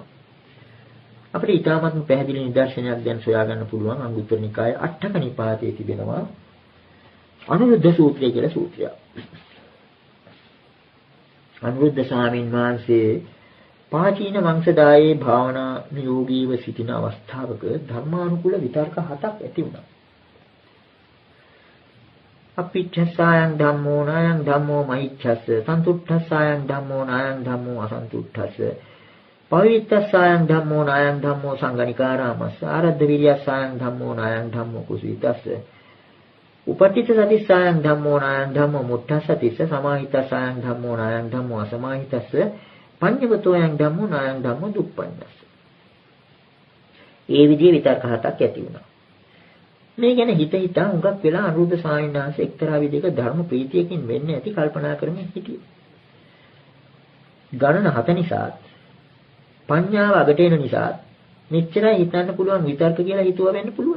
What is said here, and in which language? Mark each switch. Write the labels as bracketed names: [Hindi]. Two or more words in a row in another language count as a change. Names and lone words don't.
[Sinhala] අපිට ඊටාත්ම පැහැදිලි නිදර්ශනයක් දැන් සොයා ගන්න පුළුවන් අංගුත්තර නිකායේ අට්ඨක නිපාතයේ තිබෙනවා අනුරුද්ධ සූත්‍රය කියලා සූත්‍රයක්. අනුරුද්ධ ස්වාමීන් වහන්සේ පාචීන වංශදායේ භාවනා නියෝගීව සිටින අවස්ථාවක ධර්මානුකූල විතර්ක 7ක් ඇති වුණා. [Pali] අපිච්ඡසායන් ධම්මෝ නායන් ධම්මෝ මහිච්ඡස සන්තුට්ඨසායන් ධම්මෝ නායන් ධම්මෝ අසන්තුට්ඨස පවිත්තසායන් ධම්මෝ නායන් ධම්මෝ සංගණිකාරාමස්ස ආරද්ධ විරියසායන් ධම්මෝ නායන් ධම්මෝ කුසීතස්ස උපට්ඨිත සතිසායන් ධම්මෝ නායන් ධම්මෝ මුට්ඨසතිස්ස සමාහිතසායන් ධම්මෝ නායන් ධම්මෝ අසමාහිතස්ස පඤ්ඤවතෝයන් ධම්මෝ නායන් ධම්මෝ දුප්පඤ්ඤස්ස. [Sinhala] ඒ විදිහේ විතර්ක 7ක් ඇති වුණා. මේ ගැන හිතා හුඟක් වෙලා අනුරුද්ධ ස්වාමීන් වහන්සේ එක්තරා විදිහක ධර්ම ප්‍රීතියකින් වෙන්නේ ඇති කල්පනා කරමින් හිටියේ. ගණන 7 නිසා පඤ්ඤාව අගට එන නිසා මෙච්චරයි හිතන්න පුළුවන් විතර්ක කියලා හිතුවා වෙන්න පුළුවන්.